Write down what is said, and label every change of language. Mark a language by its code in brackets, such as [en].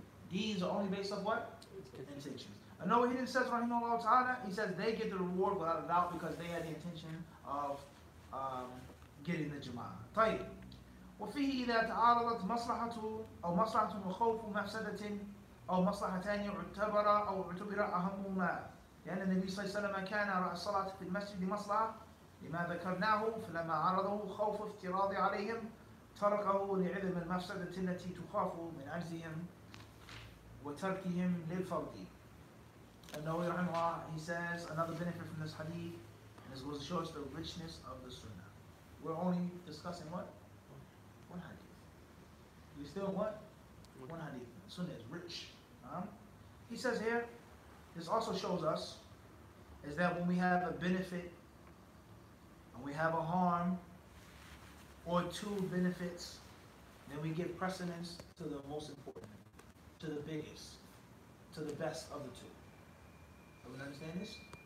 [en] These are only based off what? Intentions. I know what he says, rahimahullah ta'ala, he says they get the reward without a doubt because they had the intention of getting the Jama'ah. [ar] طيب. وفيه إذا تعارضت مصلحة أو مصلحة وخوف مفسدة أو مصلحتان اعتبر أهمهما لأن النبي صلى الله عليه وسلم كان رأى الصلاة في المسجد مصلحة لما ذكرناه فلما عرضه خوف افتراض عليهم تركه لعلم المفسدة التي تخاف من عجزهم وتركهم للفرض. النووي رحمه الله, [en] he says another benefit from this hadith, and this goes to show us the richness of the sunnah. We're only discussing what? One hadith. We still what? One hadith. The sunnah is rich. He says here, this also shows us is that when we have a benefit and we have a harm or two benefits, then we give precedence to the most important, to the biggest, to the best of the two. Everyone understand this?